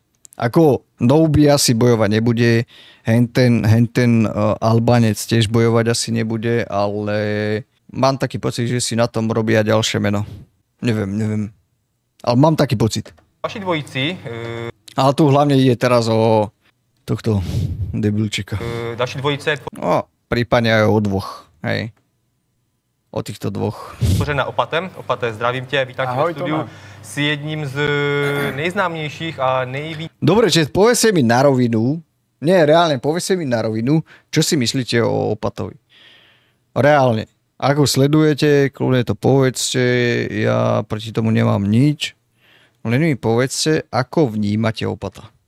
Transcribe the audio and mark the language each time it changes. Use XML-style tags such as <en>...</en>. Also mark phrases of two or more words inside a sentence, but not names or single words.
<sk>Ako Noubi asi bojovať nebude, henten Albánec tiež bojovať asi nebude, ale mám taký pocit, že si na tom robia ďalšie meno. Neviem. Ale mám taký pocit.</sk> <cs>Vaši dvojici...</cs> <sk>Ale tu hlavne ide teraz o tohto debilčeka.</sk> <cs>Další dvojice je</cs> <sk>No, prípadne aj o dvoch, hej. O týchto dvoch.</sk> <cs>tvořena Opatem. Opate, zdravím tě, vítám tě ve studiu. Jsi jedním z nejznámějších a nejvíc...</cs> <sk>Dobre, že povedzte mi na rovinu, reálne, povedzte mi na rovinu, čo si myslíte o Opatovi. Reálne. Ako sledujete, kľudne to povedzte, ja proti tomu nemám nič. Len mi povedzte, ako vnímate Opata.</sk>